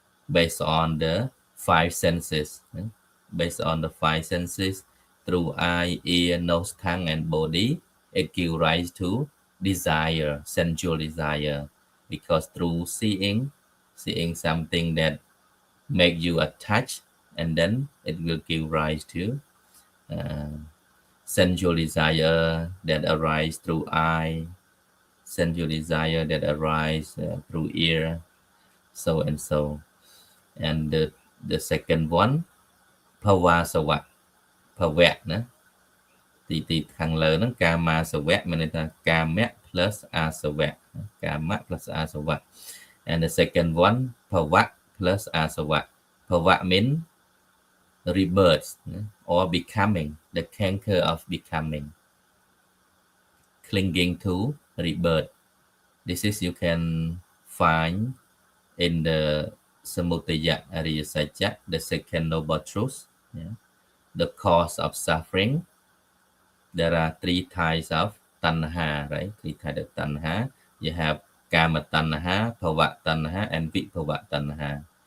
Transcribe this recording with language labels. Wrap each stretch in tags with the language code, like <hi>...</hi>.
<en>Based on the 5 senses, based on the 5 senses through eye, ear, nose, tongue, and body, it gives rise to desire, sensual desire, because through seeing something that make you attached, and then it will give rise to sensual desire that arise through eye, sensual desire that arise through ear, so and so. And the second one, bhavasava.</en> <km>ភវៈណាទីខាងលើហ្នឹងកាមាសវៈមានន័យថាកាមៈ</km> <en>plus អាសវៈកាមៈ plus អាសវៈ and the second one, ភវៈ plus អាសវៈ ភវៈ mean rebirth or becoming, the canker of becoming, clinging to rebirth. This is you can find in the Samudaya Ariya Satya, the second noble truth, the cause of suffering. There are 3 types of tanha, right? 3 types of tanha. You have kama tanha, bhava tanha, and vibhava tanha.</en>